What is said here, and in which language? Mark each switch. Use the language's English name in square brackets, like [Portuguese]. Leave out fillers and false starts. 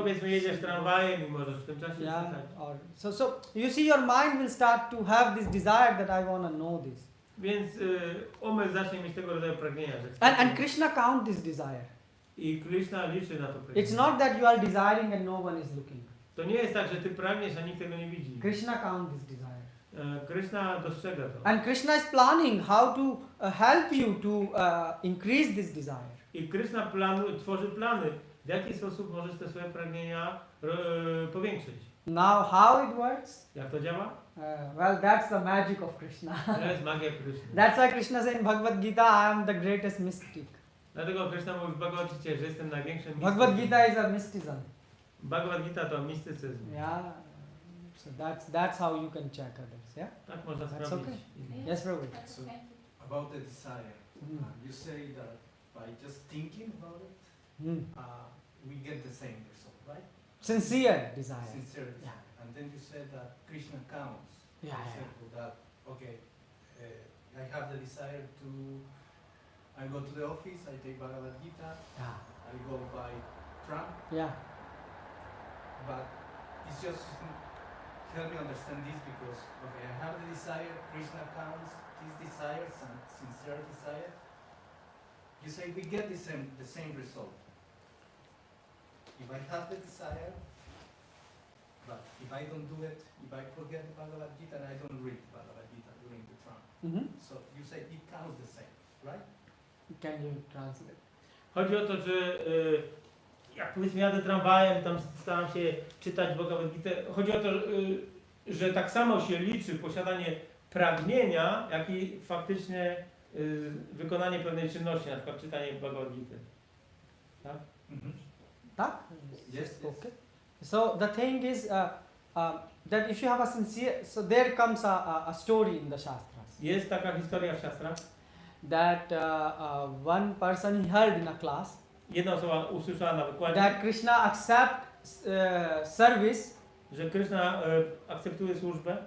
[Polish] Powiedzmy, jedziesz tramwajem i możesz w tym czasie [English] Yeah, [Polish] czytać. [English] so you see, your mind will start to have this desire that I want to know this. [Polish] Więc umysł zacznie mieć tego rodzaju pragnienia. Że [English] And Krishna count this desire. [Polish] I Krishna liczy na to pragnienie. [English] It's not that you are desiring and no one is looking. [Polish] To nie jest tak, że ty pragniesz, a nikt tego nie widzi. [English] Krishna count this desire. [Polish] Krishna dostrzega to. [English] And Krishna is planning how to help you to increase this desire. [Polish] I Krishna tworzy plany, w jaki sposób możesz te swoje pragnienia powiększyć. [English] Now how it works? [Polish] Jak to działa? [English] Well, that's the magic of Krishna. [Polish] To jest magia Krishna. [English] That's why Krishna said in Bhagavad Gita, I am the greatest mystic. [Polish] Dlatego Krishna mówi w Bhagavad Gicie, że jestem największym mistykiem. [English] Bhagavad Gita is a mysticism. [Polish] Bhagavad Gita to mistycyzm. [English] Yeah. So that's how you can check others. Yeah. [Polish] Tak można [English] That's [Polish] sprawdzić. [English] okay. [Polish] innych. [English] Yes, Prabhu. That's okay. about the desire. You say that by just thinking about it, we get the same result, right? Sincere desire. Sincerity. Yeah. And then you said that Krishna counts. Yeah, For yeah. example, that, okay, I have the desire to, I go to the office, I take Bhagavad Gita, Yeah. I go by tram, Yeah. but it's just, help me understand this because, okay, I have the desire, Krishna counts these desires and sincere desire. You say we get the same result. If I have the desire, but if I don't do it, if I forget the Bhagavad Gita and I don't read Bhagavad Gita during the tram, so you say it counts the same, right? Can you translate? [Polish] Chodzi o to, że jak powiedzmy jadę tramwajem, tam staram się czytać Bhagavad Gitę. Chodzi o to, że tak samo się liczy posiadanie pragnienia, jak i faktycznie wykonanie pewnej czynności, na przykład czytanie Bhagavad Gity. Tak? Tak? [English] Yes. Okay. So the thing is that if you have a sincere, so there comes a story in the Shastras. [Polish] Jest taka historia w Shastrach. [English] That one person he heard in a class [Polish] Jedna osoba usłyszała na wykładzie, [English] that Krishna accepts service [Polish] że Krishna akceptuje służbę